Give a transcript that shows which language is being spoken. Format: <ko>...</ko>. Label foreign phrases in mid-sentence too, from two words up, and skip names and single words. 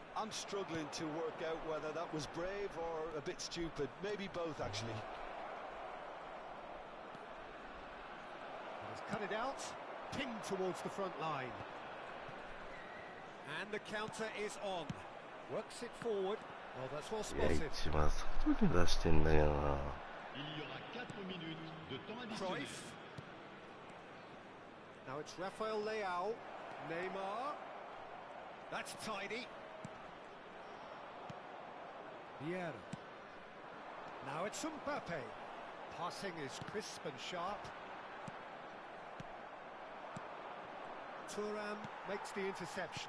<en>I'm struggling to work out whether that was brave or a bit stupid. Maybe both, actually. He's cut it out, pinged towards the front line. And the counter is on. Works it forward. Well, that's well</en> <ja>いや、</ja> <en>spotted.</en> <ja>一番外に出してんだけどな。</ja> <fr>Il y aura 4 minutes de temps additionnel.</fr> <en>Cruyff. Now it's Rafael Leao. Neymar. That's tidy. Vieira. Now it's Mbappe. Passing is crisp and sharp. Thuram makes the interception.</en>